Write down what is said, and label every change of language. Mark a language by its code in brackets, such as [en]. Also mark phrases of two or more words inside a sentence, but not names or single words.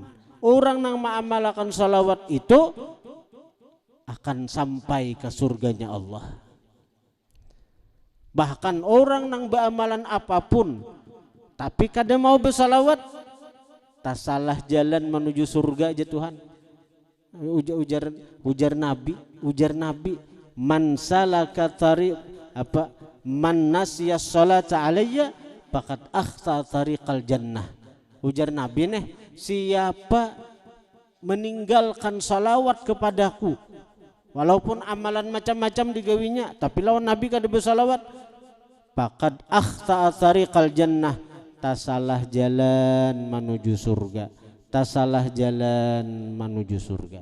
[bjn] Orang nang mengamalkan salawat itu akan sampai ke surganya Allah. Bahkan orang nang beramalan apapun tapi kada mau bersalawat, tak salah jalan menuju surga aja Tuhan. Ujar Nabi, [ar] من سلك طريق من نسي الصلاة علي فقد أخطأ طريق الجنة. [bjn] Ujar Nabi nih, siapa meninggalkan salawat kepadaku walaupun amalan macam-macam digawinya tapi lawan Nabi kada bersalawat, [ar] فقد أخطأ طريق الجنة, [bjn] tak salah jalan menuju surga, tak salah jalan menuju surga.